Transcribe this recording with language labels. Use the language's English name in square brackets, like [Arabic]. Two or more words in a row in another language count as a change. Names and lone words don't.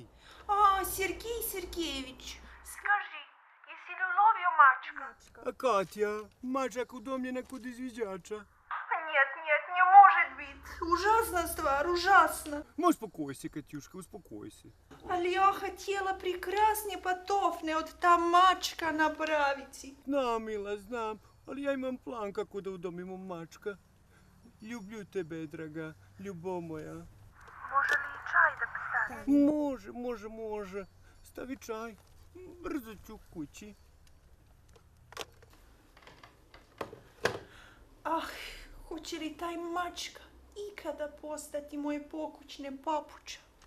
[Serbian] Sergej Sergejević. Skaži, jesi li ulovio mačka? A Katja, mačak udomljena kod izviđača. [Russian] Нет, не может быть. Ужасна stvar, ужасна. Успокойся, Катюшка, успокойся. [Serbian] Ali ja [Russian] хотела прекрасne [Serbian] patofne od ta mačka napraviti. Znam, Mila, znam, ali ja imam plan kako da udomimo mačka. [Russian] Люблю тебе, [Serbian] draga, ljubav moja. Može li i čaj da postavi? Može. Stavi čaj. Brzo ću kući. Hoće li taj mačka ikada postati moje pokućne papuče?